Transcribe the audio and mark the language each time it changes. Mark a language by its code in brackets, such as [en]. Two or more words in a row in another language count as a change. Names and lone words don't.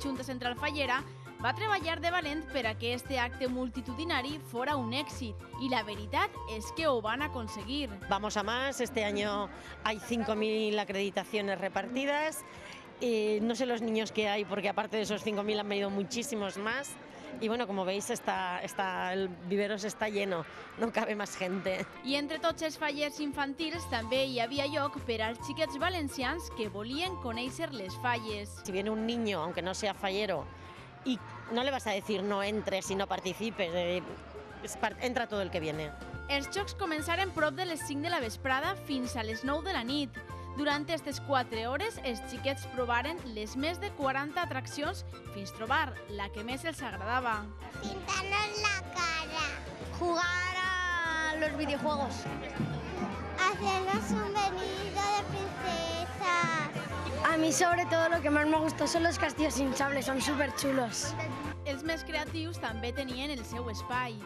[ca] Junta Central Fallera va treballar de valent per a que este acte multitudinari fora un èxit y la veritat es que ho van aconseguir. [es] Vamos a más, este año hay 5.000 acreditaciones repartidas. No sé los niños que hay porque aparte de esos 5.000 han venido muchísimos más. Y bueno, como veis, el Viveros está lleno, no cabe más gente. [ca] I entre tots els fallers infantils també hi havia lloc per als xiquets valencians que volien conèixer les falles. [es] Si viene un niño, aunque no sea fallero, y no le vas a decir no entres y no participes, entra todo el que viene. [ca] Els jocs començaren prop de les 5 de la vesprada fins a les 9 de la nit. Durant aquestes 4 hores, els xiquets provaren les més de 40 atraccions fins trobar la que més els agradava. [es] Pintarnos la cara. Jugar a los videojuegos. Hacernos un venido de princesas. A mí sobre todo lo que más me gustó son los castillos hinchables, son súper chulos. [ca] Els més creatius també tenien el seu espai.